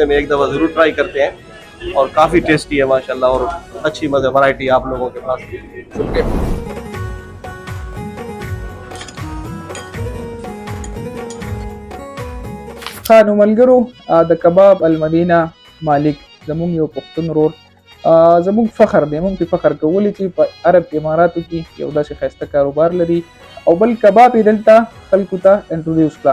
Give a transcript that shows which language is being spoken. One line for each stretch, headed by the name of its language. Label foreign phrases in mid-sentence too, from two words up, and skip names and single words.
Urdu: میں ایک دفعہ ضرور ٹرائی کرتے ہیں اور کافی ٹیسٹی ہے ماشاءاللہ اور اچھی مزے ورائٹی آپ لوگوں کے پاس.
Pashto: ښه نو ملګرو، د کباب المدینه مالک زموږ یو پښتون ورور، زموږ فخر دی، موږ پرې فخر کوو چې په عرب اماراتو کې یو داسې ښایسته کاروبار لري او بل کباب یې دلته خلکو ته انټروډیوس کړه.